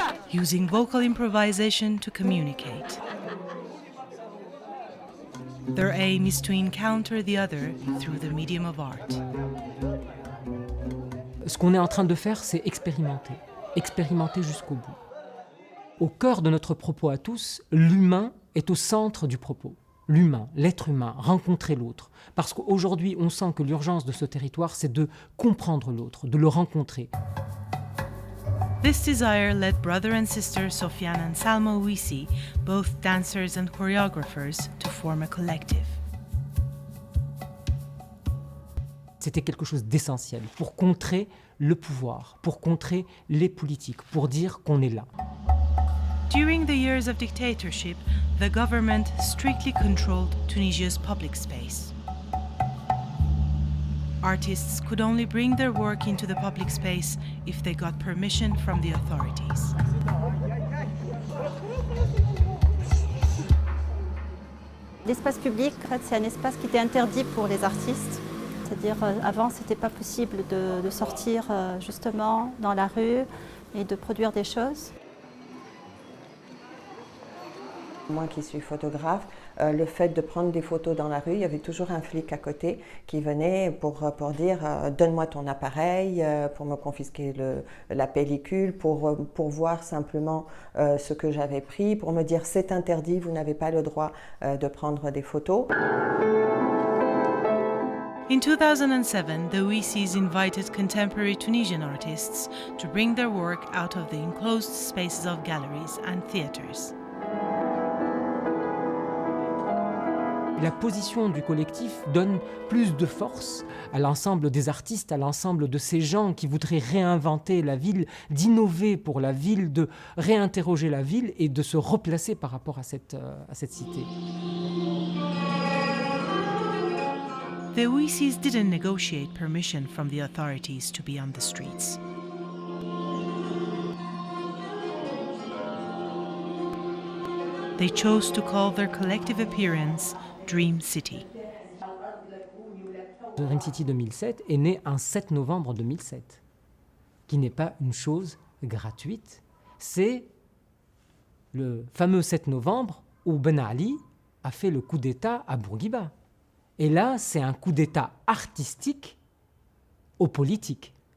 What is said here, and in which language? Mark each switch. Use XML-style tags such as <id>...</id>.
<en>Using vocal improvisation to communicate. Their aim is to encounter the other through the medium of art.</en> <fr>Ce qu'on est en train de faire, c'est expérimenter. Expérimenter jusqu'au bout. Au cœur de notre propos à tous, l'humain est au centre du propos. L'humain, l'être humain, rencontrer l'autre. Parce qu'aujourd'hui, on sent que l'urgence de ce territoire, c'est de comprendre l'autre, de le rencontrer.</fr> <en>This desire led brother and sister Sofiane and Salma Ouissi, both dancers and choreographers, to form a collective.</en> <fr>C'était quelque chose d'essentiel pour contrer le pouvoir, pour contrer les politiques, pour dire qu'on est là.</fr> <en>During the years of dictatorship, the government strictly controlled Tunisia's public space. Artists could only bring their work into the public space if they got permission from the authorities.</en> <fr>L'espace public, en fait, c'est un espace qui était interdit pour les artistes. C'est-à-dire, avant, ce n'était pas possible de sortir justement dans la rue et de produire des choses. Moi qui suis photographe, le fait de prendre des photos dans la rue, il y avait toujours un flic à côté qui venait pour dire donne-moi ton appareil, pour me confisquer la pellicule, pour voir simplement ce que j'avais pris, pour me dire c'est interdit, vous n'avez pas le droit de prendre des photos.</fr> <en>In 2007, the Ouissis invited contemporary Tunisian artists to bring their work out of the enclosed spaces of galleries and theatres.</en> <fr>La position du collectif donne plus de force à l'ensemble des artistes, à l'ensemble de ces gens qui voudraient réinventer la ville, d'innover pour la ville, de réinterroger la ville et de se replacer par rapport à cette cité.</fr> <en>The Ouissis didn't negotiate permission from the authorities to be on the streets. They chose to call their collective appearance Dream City.</en> <fr>Dream City 2007 est né un 7 novembre 2007, qui n'est pas une chose gratuite. C'est le fameux 7 novembre où Ben Ali a fait le coup d'État à Bourguiba. Et là, c'est un coup d'État artistique aux politiques.</fr>